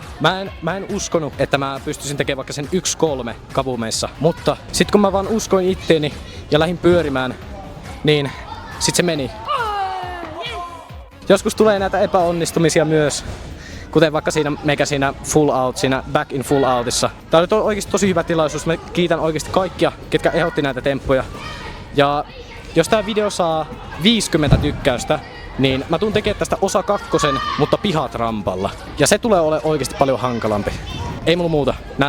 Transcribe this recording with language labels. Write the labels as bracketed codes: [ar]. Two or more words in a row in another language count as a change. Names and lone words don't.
[fi] Mä en uskonut, että mä pystyisin tekemään vaikka sen 1-3 kavumeissa, mutta sit kun mä vaan uskoin itteeni ja lähdin pyörimään, niin sit se meni. Joskus tulee näitä epäonnistumisia myös, kuten vaikka siinä [en] full out, [fi] siinä [en] back in full outissa. [fi] Tää oli oikeesti tosi hyvä tilaisuus. Mä kiitän oikeesti kaikkia, ketkä ehdotti näitä temppuja. Ja jos tää video saa 50 tykkäystä, niin mä tuun tekemään tästä osa 2, mutta pihatrampalla. Ja se tulee olemaan oikeesti paljon hankalampi. Ei mulla muuta.